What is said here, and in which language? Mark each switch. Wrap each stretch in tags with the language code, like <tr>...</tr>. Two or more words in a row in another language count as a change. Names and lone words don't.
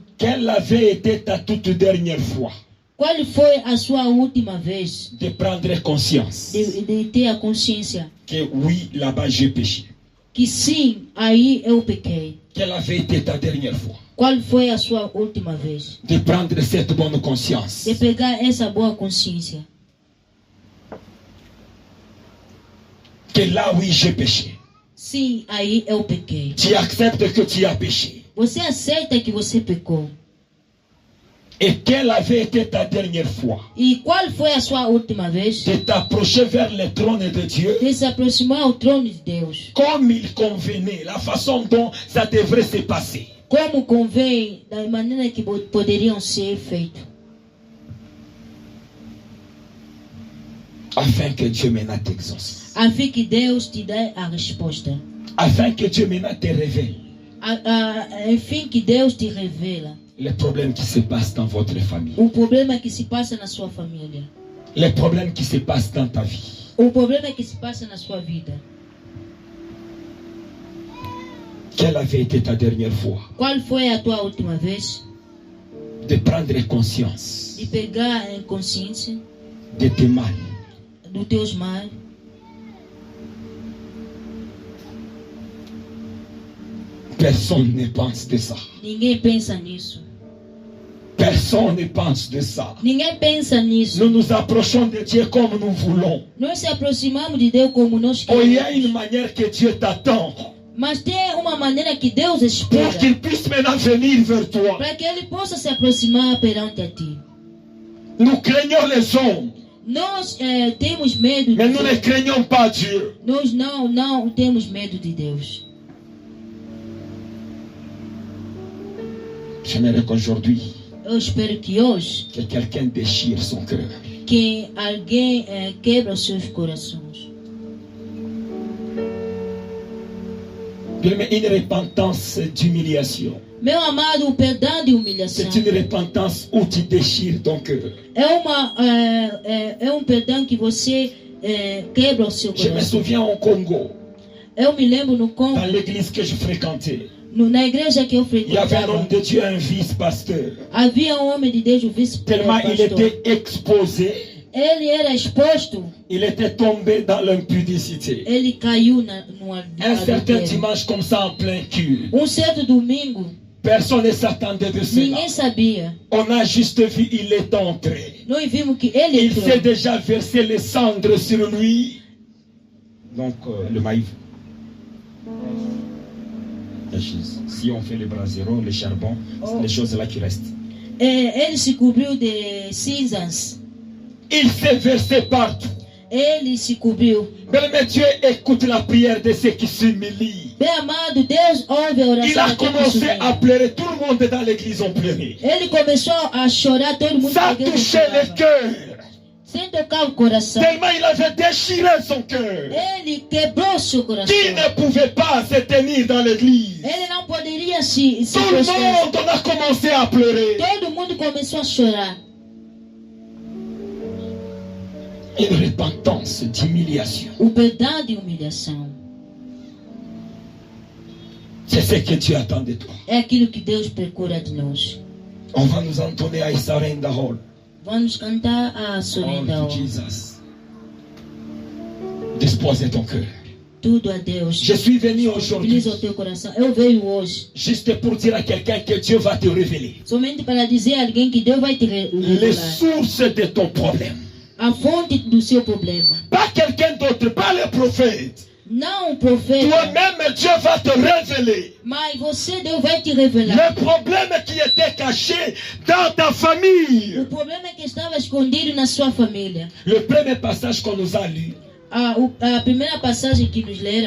<fr>quelle avait été ta toute dernière fois</fr> <pt>qual foi a sua última vez</pt> <fr>de prendre conscience</fr> <pt>de ter a consciência</pt> <fr>que oui, là-bas j'ai péché.</fr> <pt>que sim, aí eu pequei.</pt> <fr>Quelle avait été ta dernière fois</fr> <pt>Qual foi a sua última vez</pt> <fr>de prendre cette bonne conscience</fr> <pt>de pegar essa boa consciência?</pt> <fr>que là, oui, j'ai péché.</fr> <pt>Sim, aí eu pequei.</pt> <fr>Tu acceptes que tu as péché.</fr> <pt>Você aceita que você pecou?</pt> <fr>Et quelle avait été ta dernière fois</fr> <pt>E qual foi a sua última vez</pt> <fr>de t'approcher vers le trône de Dieu</fr> <pt>de se aproximar ao trono de Deus?</pt> <fr>comme il convenait, la façon dont ça devrait se passer.</fr> <pt>Como convém, da maneira que poderiam ser feito,</pt> <fr>Afin que Dieu maintenant t'exauce.</fr> <pt>a fim que Deus te dê a resposta.</pt> <fr>Afin que Dieu maintenant te révèle</fr> <pt>Enfim que Deus te revela</pt> <fr>les problèmes qui se passent dans votre famille.</fr> <pt>o problema que se passa na sua família,</pt> <fr>Les problèmes qui se passent dans ta vie.</fr> <pt>o problema que se passa na sua vida.</pt> <fr>Quelle avait été ta dernière fois</fr> <pt>Qual foi a tua última vez</pt> <fr>de prendre conscience</fr> <pt>de pegar em consciência</pt> <fr>de tes mal,</fr> <pt>dos teus males?</pt> <fr>Personne ne pense de ça.</fr> <pt>Ninguém pensa nisso.</pt> <fr>Personne ne pense de ça.</fr> <pt>Ninguém pensa nisso.</pt> <fr>Nous nous approchons de Dieu comme nous voulons.</fr> <pt>Nós se aproximamos de Deus como nós</pt> <fr>Oh, il y a une</fr> <pt>queremos.</pt> <fr>manière que Dieu t'attend</fr> <pt>Mas tem uma maneira que Deus espera</pt> <fr>pour qu'il puisse maintenant venir vers toi.</fr> <pt>para que Ele possa se aproximar perante a ti.</pt> <fr>Nous craignons les hommes,</fr> <pt>Nós temos medo de</pt> <fr>mais nous ne</fr> <pt>Deus.</pt> <fr>craignons pas Dieu.</fr> <pt>Nós não temos medo de Deus.</pt> <fr>J'aimerais qu'aujourd'hui,</fr> <pt>Eu espero que hoje</pt> <fr>que quelqu'un déchire son cœur.</fr> <pt>que alguém quebra os seus corações.</pt> <fr>Bien-aimé, une repentance d'humiliation.</fr> <pt>Meu amado, o perdão de humilhação</pt> <fr>C'est une repentance où tu déchires ton cœur.</fr> <pt>é um perdão que você quebra o seu</pt> <fr>Je me</fr> <pt>coração.</pt> <fr>souviens au Congo,</fr> <pt>Eu me lembro no Congo,</pt> <fr>dans l'église que je fréquentais,</fr> <pt>na igreja que eu</pt> <fr>il y avait un homme</fr> <pt>frequentava,</pt> <fr>de Dieu, un vice-pasteur.</fr> <pt>havia um homem de Deus, o</pt> <fr>Tellement il</fr> <pt>vice-pastor.</pt> <fr>était exposé,</fr> <pt>Ele era exposto,</pt> <fr>il était tombé dans l'impudicité.</fr> <pt>ele caiu no</pt> <fr>Un certain</fr> <pt>adultério.</pt> <fr>dimanche comme ça en plein culte,</fr> <pt>Certo domingo,</pt> <fr>personne ne s'attendait de cela.</fr> <pt>ninguém sabia.</pt> <fr>On a juste vu, il est entré.</fr> <pt>Nós vimos que ele</pt> <fr>Il s'est</fr> <pt>entrou.</pt> <fr>déjà versé les cendres sur lui. Donc, le maïf. Si on fait le brasero, le charbon, c'est les choses là qui restent.</fr> <pt>Ele se cobriu de cinzas.</pt> <fr>Il s'est versé partout.</fr> <pt>Ele se cobriu.</pt> <fr>Mais Dieu écoute la prière de ceux qui s'humilient.</fr> <pt>Bem amado, Deus ouve a oração</pt> <fr>Il a</fr> <pt>daquele que</pt> <fr>commencé</fr> <pt>se</pt> <fr>à</fr> <pt>humilha.</pt> <fr>pleurer. Tout le monde dans l'église ont pleuré.</fr> <pt>Ele começou a chorar, todo mundo</pt> <fr>Ça</fr> <pt>na igreja</pt> <fr>touchait le</fr> <pt>chorava.</pt> <fr>cœur.</fr> <pt>Sem tocar o coração.</pt> <fr>Tellement il avait déchiré son cœur.</fr> <pt>Ele quebrou seu coração.</pt> <fr>Qui ne pouvait pas se tenir dans l'église.</fr> <pt>Ele não poderia se</pt> <fr>Tout le</fr> <pt>prostrar.</pt> <fr>monde on a commencé à pleurer.</fr> <pt>Todo mundo começou a chorar.</pt> <fr>Une repentance d'humiliation.</fr> <pt>O perdão de humilhação</pt> <fr>C'est ce que Dieu attend de toi.</fr> <pt>é aquilo que Deus procura de nós.</pt> <fr>On va nous entonner à Isarenda Hall.</fr> <pt>Vamos cantar a Oh, Sorenda.</pt> <en>to Jesus.</en> <fr>Dispose ton cœur.</fr> <pt>Tudo a Deus.</pt> <fr>Je suis venu aujourd'hui</fr> <pt>Utiliza o teu coração. Eu veio hoje</pt> <fr>juste pour dire à quelqu'un que Dieu va te révéler</fr> <pt>somente para dizer a alguém que Deus vai te</pt> <fr>les</fr> <pt>revelar</pt> <fr>sources de ton problème.</fr> <pt>a fonte do seu problema.</pt> <fr>Pas quelqu'un d'autre, pas le prophète.</fr> <pt>não o profeta,</pt> <fr>Toi-même, Dieu va te révéler</fr> <pt>mas você, Deus vai te revelar.</pt> <fr>le problème qui était caché dans ta famille.</fr> <pt>O problema é que estava escondido na sua família.</pt> <fr>Le premier passage qu'on nous a lu,</fr> <pt>A primeira passagem que nos leram,</pt>